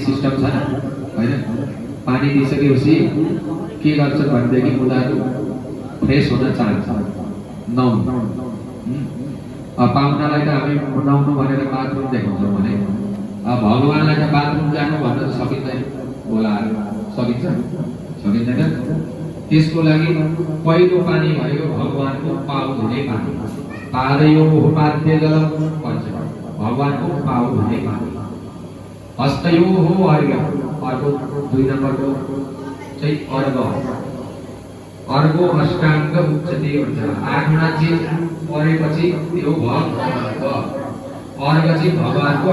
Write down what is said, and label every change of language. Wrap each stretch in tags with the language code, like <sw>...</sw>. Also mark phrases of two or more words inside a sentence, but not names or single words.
<ne>सिस्टम छ न हैन पानी दिइसकेपछि के गर्छ भनेदेखि उनीहरू फ्रेस हुन चाहन्छ नुहाउनु पाहुनालाई त हामी नुहाउनु भनेर बाथरुम देखाउँछौँ भने भगवानलाई त बाथरुम जानु भन्न त सकिँदैन बोलाएर सकिन्छ सकिँदैन त्यसको लागि पहिलो पानी भनेको भगवानको पाउ धुने पानी</ne> <sa>पादयो पाद्य जलम</sa> <ne>भन्छ भगवानको पाउ धुने पानी हस्तयो हो अर्घ अर्को 2 नम्बरको चाहिँ अर्घ</ne> <sa>अर्घो अष्टाङ्ग उच्चते</sa> <ne>भन्छ 8वटा चिज परेपछि त्यो भयो अर्घ चाहिँ भगवानको</ne>